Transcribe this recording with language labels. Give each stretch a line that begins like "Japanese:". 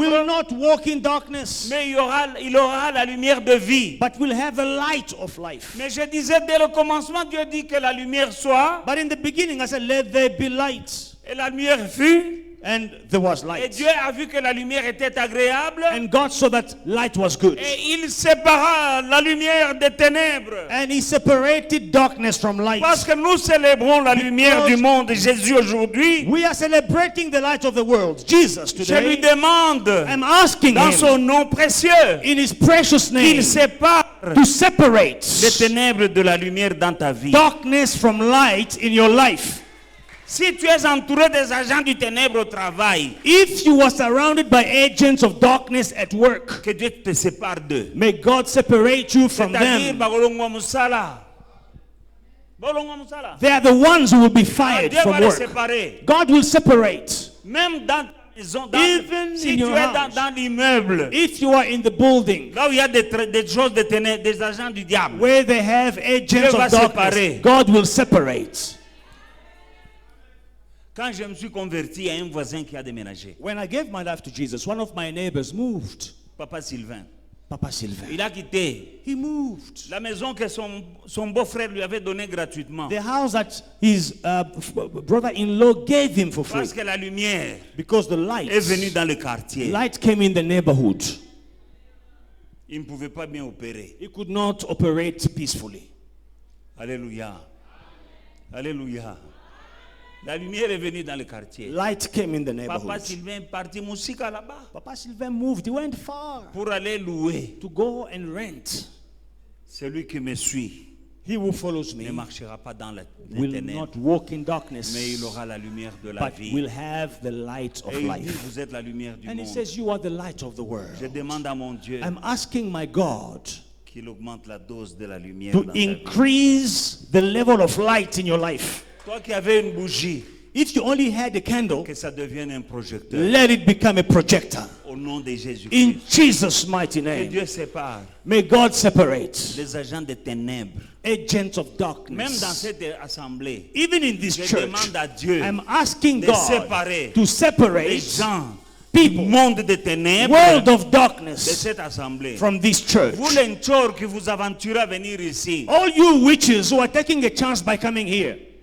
English: will not walk in darkness,
French: mais il aura la lumière de vie.
English: but will have the light of life.
French: Mais je disais dès le commencement, Dieu dit que la lumière soit,
English: But in the beginning, I said, let there be light.
French: et la lumière fut,
English: And there was
French: et
English: light.
French: Dieu a vu que la lumière était agréable,
English: And God saw that light was good.
French: et il sépara la lumière des ténèbres.
English: And he separated darkness from light.
French: Parce que nous célébrons la lumière du monde, Jésus aujourd'hui,
English: We are celebrating the light of the world, Jesus,
French: je lui
English: today.
French: demande,
English: I'm asking
French: dans
English: him
French: son nom précieux,
English: in his precious name
French: qu'il sépare
English: to separate
French: les ténèbres de la lumière dans ta vie.
English: darkness from light in your life.
French: Si tu es entouré des agents du ténèbre au travail,
English: If you are surrounded by agents of darkness at work,
French: que Dieu te sépare d'eux.
English: may God separate you from
French: C'est-à-dire,
English: them.
Lingala: bakolongwa musala. Bakolongwa musala.
English: They are the ones who will be Ah, fired
French: Dieu va
English: from
French: les
English: work.
French: séparer.
English: God will separate.
French: Même dans ta maison,
English: Even
French: si
English: in
French: tu
English: your
French: es
English: house.
French: dans l'immeuble,
English: If you are in the building
French: là où il y a des choses de ténèbres, des agents du diable,
English: where they have agents
French: Dieu va
English: of darkness,
French: séparer.
English: God will separate.
French: quand je me suis converti, il y a un voisin qui a déménagé.
English: When I gave my life to Jesus, one of my neighbors moved.
French: Papa Sylvain.
English: Papa Sylvain.
French: Il a quitté
English: He moved.
French: la maison que son beau-frère lui avait donnée gratuitement.
English: The house that his brother-in-law gave him for free.
French: Parce que la lumière
English: Because the light,
French: est venue dans le quartier.
English: light came in the neighborhood.
French: Il ne pouvait pas bien opérer.
English: He could not operate peacefully.
French: Alléluia. Alléluia. La lumière est venue dans le quartier.
English: Light came in the
French: Papa
English: neighborhood.
French: Sylvain est parti Moussika là-bas
English: Papa Sylvain moved. He went far
French: pour aller louer.
English: to go and rent.
French: Celui qui me suit
English: He who follows
French: ne
English: me
French: marchera pas dans les
English: will
French: ténèbres,
English: not walk in darkness,
French: mais il aura la lumière de la
English: but
French: vie.
English: will have the light of
French: Et il dit,
English: life.
French: vous êtes la lumière du
English: And he
French: monde.
English: says, you are the light of the world.
French: Je demande à mon Dieu
English: I'm asking my God
French: qu'il augmente la dose de la lumière
English: to
French: dans ta vie.
English: increase the level of light in your life.
French: Toi qui avais une bougie,
English: If you only had a candle,
French: que ça devienne un projecteur.
English: let it become a projector.
French: Au nom de Jésus-Christ.
English: In Jesus' mighty
French: Que
English: name.
French: Dieu sépare
English: May God separate
French: les agents des ténèbres.
English: agents of
French: Même
English: darkness.
French: dans cette assemblée,
English: Even in this
French: je
English: church,
French: demande à Dieu
English: I'm asking
French: de
English: God
French: séparer
English: to
French: les
English: separate
French: gens
English: people,
French: du monde des ténèbres
English: world of
French: de
English: darkness
French: cette assemblée.
English: from this church.
French: Vous les tchors qui vous aventurez à venir ici,
English: All you witches who are taking a chance by coming here,